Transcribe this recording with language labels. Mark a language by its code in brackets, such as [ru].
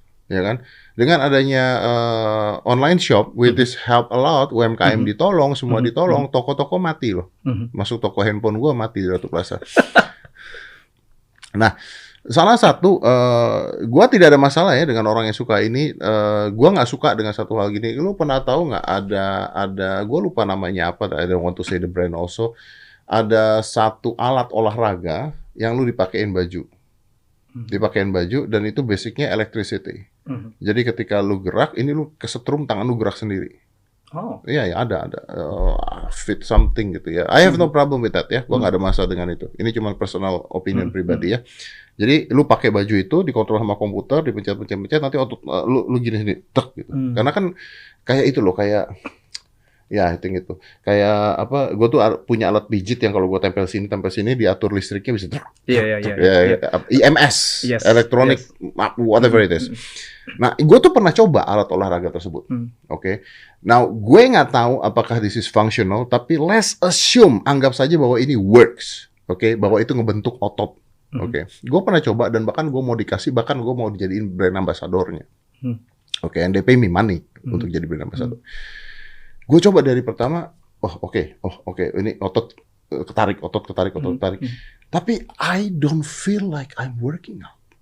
[id] Ya kan? Dengan adanya online shop, [en] with this help a lot, [id] UMKM ditolong, semua ditolong, toko-toko mati loh. Masuk toko handphone gua mati di Ratu Plaza. Nah, salah satu, gua tidak ada masalah ya dengan orang yang suka ini. Gua nggak suka dengan satu hal gini. Lu pernah tahu nggak ada, gua lupa namanya apa. [en] I don't want to say the brand also. [id] Ada satu alat olahraga yang lu dipakein baju. Dipakein baju dan itu basicnya electricity. Jadi ketika lu gerak, ini lu kesetrum tangan lu gerak sendiri. Oh. Iya, ada. Fit something gitu ya. [en] I have no problem with that ya. [id] Gua nggak ada masalah dengan itu. Ini cuma personal opinion pribadi ya. Jadi lu pakai baju itu dikontrol sama komputer, dipencet-pencet, nanti otot lu gini tek gitu. Karena kan kayak itu loh, kayak ya itu kayak apa? Gue tuh punya alat pijit yang kalau gue tempel sini diatur listriknya bisa. Iya. [en] EMS, electronic, whatever it is. [id] Nah, gue tuh pernah coba alat olahraga tersebut. Oke. Now, gue nggak tahu apakah [en] this is functional, [id] tapi [en] let's assume, [id] anggap saja bahwa ini works. Oke, bahwa itu ngebentuk otot. Oke. Gue pernah coba dan bahkan gue mau dijadiin brand ambassadornya. Oke, [en] and they pay me money [id] untuk jadi brand ambassador. Gue coba dari pertama, oke, ini otot ketarik. [en] Tapi I don't feel like I'm working out.